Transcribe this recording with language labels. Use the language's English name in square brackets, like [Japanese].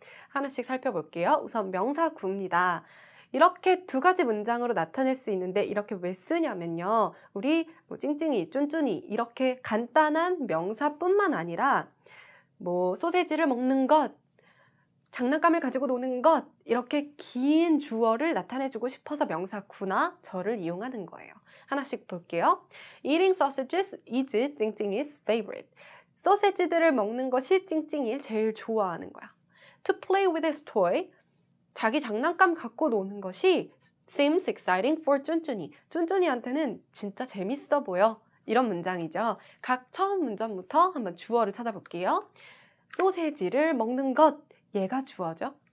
[Korean] 하나씩 살펴볼게요. 우선 명사 구입니다. 이렇게 두 가지 문장으로 나타낼 수 있는데 이렇게 왜 쓰냐면요. 우리 찡찡이, 쭌쭌이 이렇게 간단한 명사뿐만 아니라 소세지를 먹는 것, 장난감을 가지고 노는 것 이렇게 긴 주어를 나타내주고 싶어서 명사 구나 절을 이용하는 거예요. 하나씩 볼게요. [English] Eating sausages is 찡찡이's favorite. [Korean] 소세지들을 먹는 것이 찡찡이 제일 좋아하는 거야. [English] To play with his toy. [Korean] 자기 장난감 갖고 노는 것이 [English] seems exciting for 쭌쭌이. [Korean] 쭌쭌이한테는 진짜 재밌어 보여. 이런 문장이죠. 각 처음 문장부터 한번 주어를 찾아볼게요. 소세지를 먹는 것. 얘가 주어죠.